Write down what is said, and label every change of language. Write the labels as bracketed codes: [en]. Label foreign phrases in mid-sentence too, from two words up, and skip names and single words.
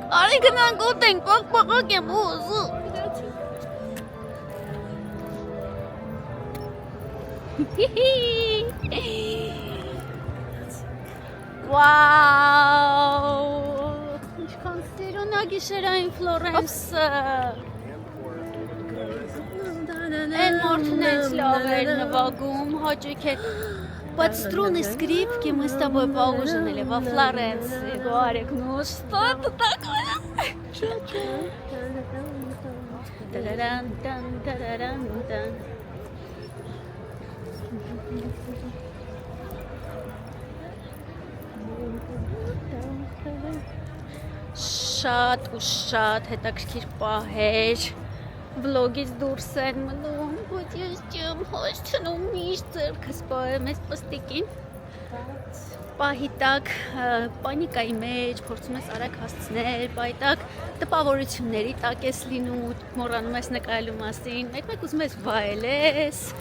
[hy] Արի գնանք ուտենք, բախ-բախակ եմ ուզում։ Վաու։ Ինչքան սիրուն է գիշերային Ֆլորենսը։ Են մորթնեց լավ էր նվագում, հաճույք էր։ [ru] Под струны скрипки мы с тобой поужинали во Флоренции. Горик, ну что это такое? Тараран-тан-тараран-тан. [hy] Շատ ու շատ հետաքրքիր պահեր վլոգից դուրս են մնում, ոչ ես չեմ հաշտնում միշտ ձեռքս պահեմ այս պստիկին պահի տակ պանիկայի մեջ փորձում ես արագ հասցնել, պահի տակ տպավորությունների տակ ես լինում, մոռանում ես նկարելու մասին, մեկ-մեկ ուզում ես վայելես,